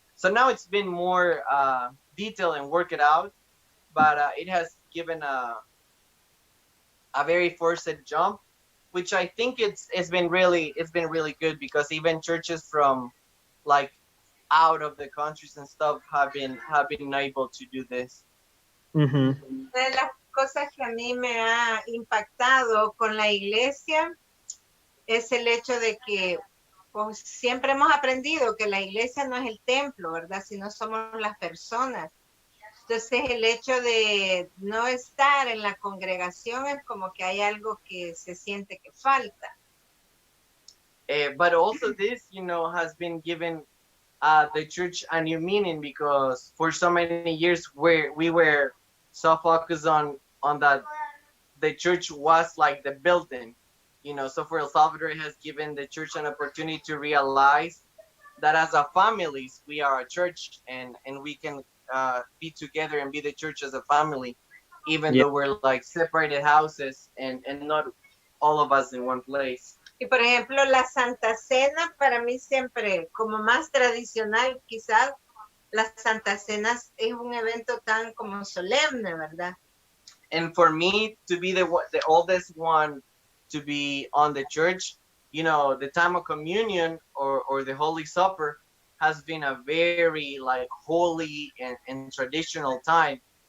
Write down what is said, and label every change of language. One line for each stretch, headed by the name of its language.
English: So now it's been more detailed and work it out, but it has given a very forced jump, which I think it's been really good, because even churches from like out of the countries and stuff have been able to do this.
Spanish: Una de las cosas que a mí me ha impactado con la iglesia es el hecho de que pues, siempre hemos aprendido que la iglesia no es el templo, ¿verdad? Sino somos las personas. Entonces el hecho de no estar en la congregación es como que hay algo que se siente que falta.
English: But also this, you know, has been given the church a new meaning, because for so many years we were so focused on that the church was like the building, you know. So for El Salvador, it has given the church an opportunity to realize that as a families, we are a church, and we can be together and be the church as a family, even though we're like separated houses and not all of us in one place.
Spanish: Y por ejemplo, la Santa Cena, para mí siempre, como más tradicional quizás, la Santa Cena es un evento tan como solemne, ¿verdad?
English: And for me to be the oldest one to be on the church, you know, the time of communion or the Holy Supper has been a very like holy and traditional time.